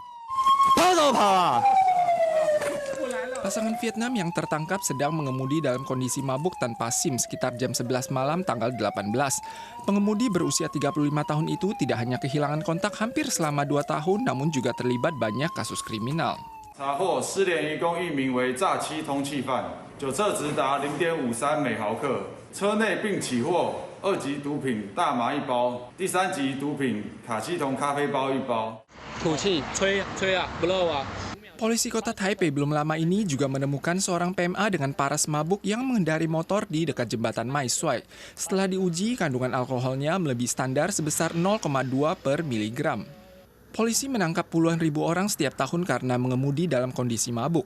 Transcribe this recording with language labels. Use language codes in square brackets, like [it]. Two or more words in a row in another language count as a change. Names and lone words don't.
[id] Pasangan Vietnam yang tertangkap sedang mengemudi dalam kondisi mabuk tanpa SIM sekitar jam 11 malam tanggal 18. Pengemudi berusia 35 tahun itu tidak hanya kehilangan kontak hampir selama 2 tahun, namun juga terlibat banyak kasus kriminal. [zh] 查获失联移工一名为诈欺通缉犯，酒测值达 0.53 每毫克，车内并起获2级毒品大麻1包，第3级毒品卡西酮咖啡包1包。吐气，吹啊，不漏啊。 [id] Polisi kota Taipei belum lama ini juga menemukan seorang PMA dengan paras mabuk yang mengendari motor di dekat jembatan Mai Suai. Setelah diuji, kandungan alkoholnya melebihi standar sebesar 0,2 per miligram. Polisi menangkap puluhan ribu orang setiap tahun karena mengemudi dalam kondisi mabuk.